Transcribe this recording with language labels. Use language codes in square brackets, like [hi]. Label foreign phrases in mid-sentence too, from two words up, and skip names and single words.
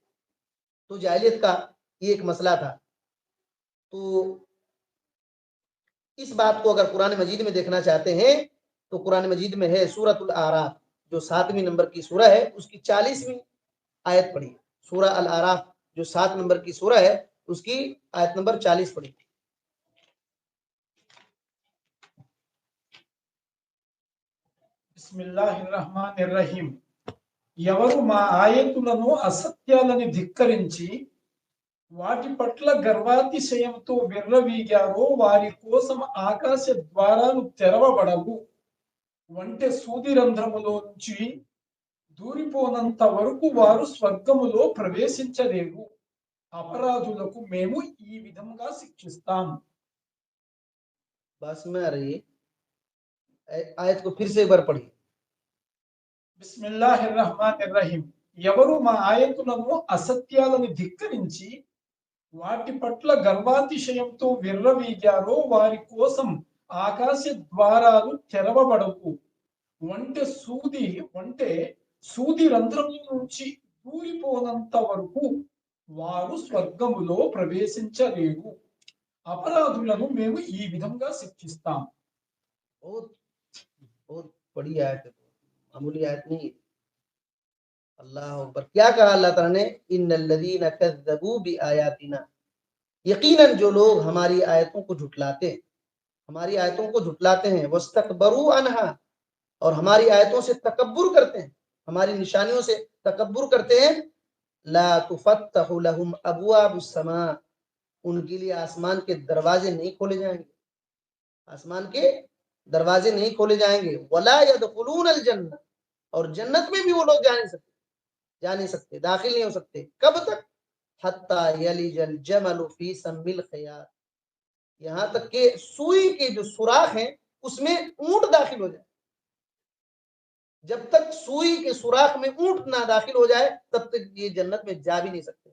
[ur] تو جاہلیت کا یہ ایک مسئلہ تھا۔ تو اس بات کو اگر قرآن مجید میں دیکھنا چاہتے ہیں تو قرآن مجید میں ہے سورۃ الاعراف، جو 7ویں نمبر کی سورہ ہے، اس کی 40ویں آیت پڑھی، سورہ الاعراف جو 7 نمبر کی سورہ ہے اس کی آیت نمبر 40 پڑھی۔ [ar] بسم اللہ الرحمن الرحیم. [te] ఎవరు మా ఆయతులను అసత్యాలని ధిక్కరించి వాటి పట్ల గర్వాతిశయంతో విర్రవీగారో వారి కోసం ఆకాశ ద్వారాలు తెరవబడవు, వంటె సూది రంధ్రములో నుంచి దూరిపోనంత వరకు వారు స్వర్గములో ప్రవేశించలేరు. అపరాధులకు మేము ఈ విధంగా శిక్షిస్తాం. [ur] بس میں آ رہی ہے آیت کو پھر سے ایک بار پڑھیے۔ [ar] بسم الله الرحمن الرحيم. [te] ఎవరు మా ఆయతులను అసత్యాలను ధిక్కరించి వాటి పట్ల గర్వాతిశయంతో విర్రవీగారో వారి కోసం ఆకాశ ద్వారాలు తెరవబడవు, వంటె సూది రంధ్రముల నుంచి దూరిపోనంత వరకు వారు స్వర్గములో ప్రవేశించలేరు. అపరాధులను మేము ఈ విధంగా శిక్షిస్తాం. [ur] بہت بہت بڑی آیت ہے، معمولی آیت نہیں ہے۔ [ar] اللہ اکبر، [ur] کیا کہا اللہ تعالیٰ نے؟ [ar] ان الذین کذبوا بآیاتنا، [ur] یقیناً جو لوگ ہماری آیتوں کو جھٹلاتے ہیں، ہماری آیتوں کو جھٹلاتے ہیں، [ar] واستکبروا عنہا، [ur] اور ہماری آیتوں سے تکبر کرتے ہیں، ہماری نشانیوں سے تکبر کرتے ہیں، [ar] لا تفتح لهم ابواب السماء، [ur] ان کے لیے آسمان کے دروازے نہیں کھولے جائیں گے، آسمان کے دروازے نہیں کھولے جائیں گے، [ar] ولا يدخلون الجنہ، [ur] اور جنت میں بھی وہ لوگ جا نہیں سکتے، داخل نہیں ہو سکتے۔ کب تک؟ [ar] حتی یلج الجمل فی سم الخیاط، [ur] یہاں تک کہ سوئی کے جو سوراخ ہیں اس میں اونٹ داخل ہو جائے، جب تک سوئی کے سوراخ میں اونٹ نہ داخل ہو جائے تب تک یہ جنت میں جا بھی نہیں سکتے۔